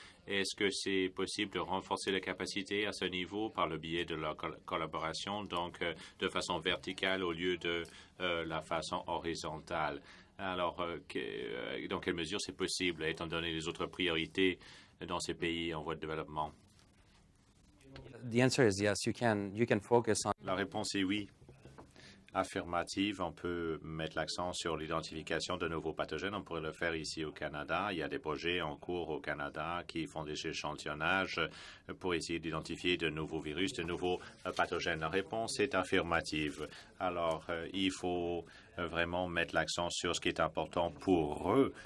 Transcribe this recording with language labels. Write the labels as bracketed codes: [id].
[fr] Est-ce que c'est possible de renforcer la capacité à ce niveau par le biais de la collaboration, donc de façon verticale au lieu de la façon horizontale? Alors, dans quelle mesure c'est possible, étant donné les autres priorités dans ces pays en voie de développement? [en] The answer is yes. You can focus on. [fr] La réponse est oui. affirmative. On peut mettre l'accent sur l'identification de nouveaux pathogènes. On pourrait le faire ici au Canada. Il y a des projets en cours au Canada qui font des échantillonnages pour essayer d'identifier de nouveaux virus, de nouveaux pathogènes. La réponse est affirmative. Alors, il faut vraiment mettre l'accent sur ce qui est important pour eux.